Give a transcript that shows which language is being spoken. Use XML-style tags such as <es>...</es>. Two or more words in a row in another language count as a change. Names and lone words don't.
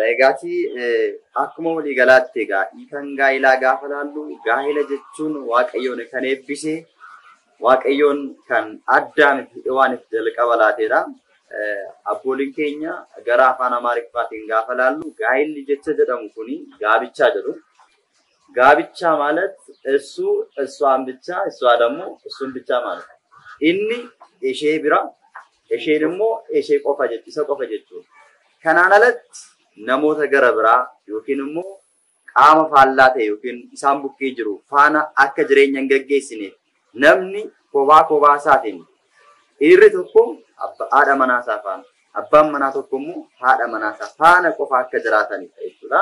<om>Egaati akkuma walii galaatti egaa hiikan gaa'elaa gaafa laallu gaa'ela jechuun Waaqayyoon kan eebbise Waaqayyoon kan Addaamiif Hewaaniif jalqaba laateedha. Abbooliin keenya gara afaan Amaariffaatiin gaafa laallu gaa'elli jecha jedhamu kuni gaabichaa jedhu.</om> <am>Gaabichaa ማለት እሱ እሷን ብቻ እሷ ደግሞ እሱን ብቻ ማለት ነው.</am> <om>Inni ishee bira isheen immoo ishee qofa jechuudha. Isa qofa jechuudha. Kanaan alatti namoota gara biraa yookiin immoo qaama faallaa ta'e yookiin isaan bukkee jiru faana akka jireenya hin gaggeessine namni kophaa isaatiin dhiirri tokko haadha manaa isaa faana abbaan manaa tokko immoo haadha manaa isaa faana qofa akka jiraatanidha jechuudha.</om>